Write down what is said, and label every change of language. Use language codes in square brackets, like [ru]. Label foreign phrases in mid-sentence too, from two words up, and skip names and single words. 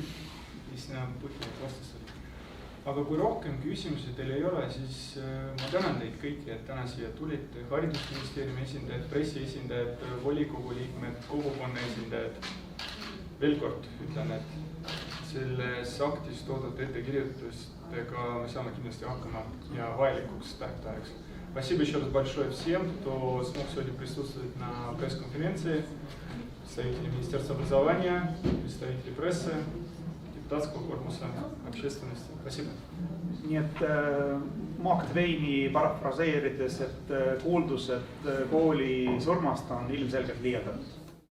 [et] Mis näeb põhjalt vastastada. Aga kui rohkem küsimusi teil ei ole, siis ma tänan teid kõiki, et täna siia tulite. Haridusministeeriumi esindajad, pressi esindajad, volikogu liikmed, kogukonna esindajad. Veel kord ütlen, et selles aktis toodud ettekirjutustega me saame kindlasti hakkama ja vajalikuks tähtajaks. [ru] Спасибо еще раз большое всем, кто смог сегодня присутствовать на пресс-конференции. Представители Министерства образования, представители прессы, депутатского корпуса, общественности. Спасибо. [et] Nii et Mark Twaini parafraseerides, et kuuldused kooli surmast on ilmselgelt liialdatud.